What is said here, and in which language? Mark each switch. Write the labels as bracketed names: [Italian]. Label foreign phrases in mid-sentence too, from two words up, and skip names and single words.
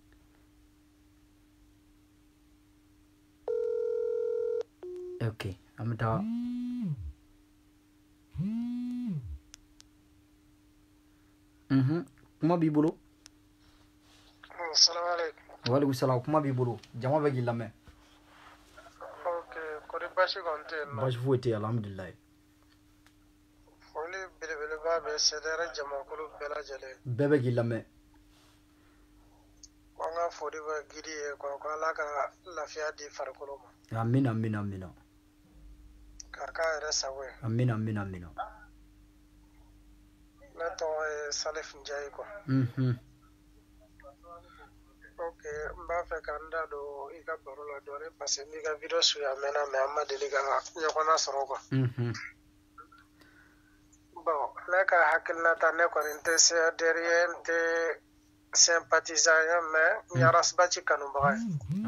[Bambara] Okay, amta. Kuma bi bolo? [Arabic] السلام عليكم. وعليكم السلام. [Bambara] Kuma bi bolo? Jama be gilame. Okay, kore bashi gonte no. Bashi fuete alhamdulillah. Foli bele ba be sedere jama kulu bela jale. Bebe gilame. Wanga fodi ba gidi ko ala ka lafiya di farkolo ma. Amin. Kaka resawe. Amin. Na to Salif Njai ko. Ok, mba fɛ ka n da don I ka baro la dɔɔni [French] parce que [Bambara] n'i ka video suya mɛnna mais an ma deli ka ɲɔgɔnna sɔrɔ quoi. Bon, ne ka hakilinata ne kɔni n tɛ CADR n tɛ sympathisant ye mais n ye Arasibaci kanubaga ye.